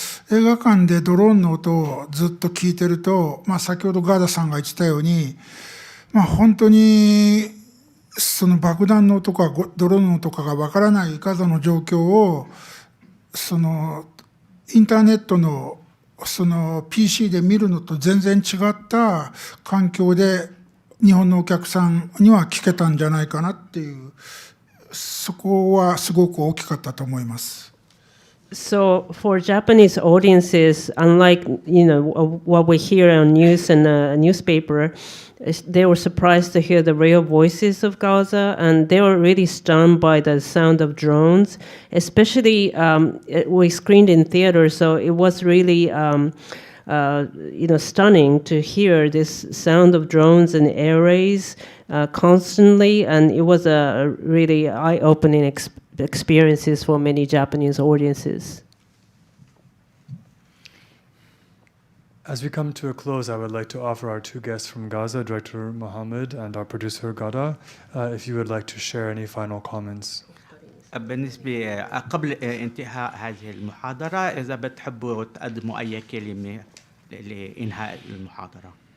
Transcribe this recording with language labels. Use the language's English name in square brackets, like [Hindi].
[Japanese] 映画館でドローンの音をずっと聞いてると、先ほどガーダさんが言ってたように、本当にその爆弾の音かドローンの音かがわからないガザの状況をそのインターネットのその PC で見るのと全然違った環境で日本のお客さんには聞けたんじゃないかなっていう、そこはすごく大きかったと思います。 [English] So for Japanese audiences, unlike what we hear on news and newspaper, they were surprised to hear the real voices of Gaza, and they were really stunned by the sound of drones. Especially, we screened in theater, so it was really stunning to hear this sound of drones and air raids constantly, and it was a really eye-opening experiences for many Japanese audiences. As we come to a close, I would like to offer our two guests from Gaza, Director Mohammed and our producer Ghada, if you would like to share any final comments. [Arabic] بالنسبة قبل انتهاء هذه المحاضرة، إذا بتحبوا تقدموا أي كلمة لإنهاء المحاضرة.